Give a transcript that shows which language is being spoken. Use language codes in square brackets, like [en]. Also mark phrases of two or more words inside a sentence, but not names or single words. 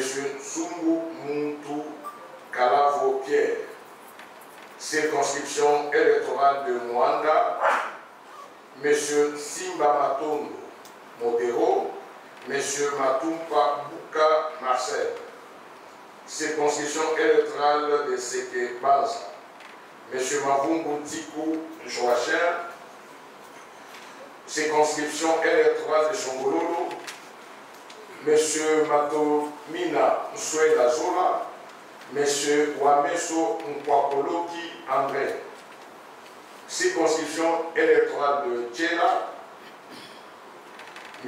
[fr] Sumbu Muntu Kalavo Pierre. Circonscription électorale de Mwanda, M. Simba Matondo Modero, M. Matumpa Bouka Marcel. Circonscription électorale de Seke Baza, M. Mavungu Tikou Joachim. Circonscription électorale de Chongololo, M. Matomina Nsouela Zola, M. Wameso Nkwakoloki André. Circonscription électorale de Tchela, M.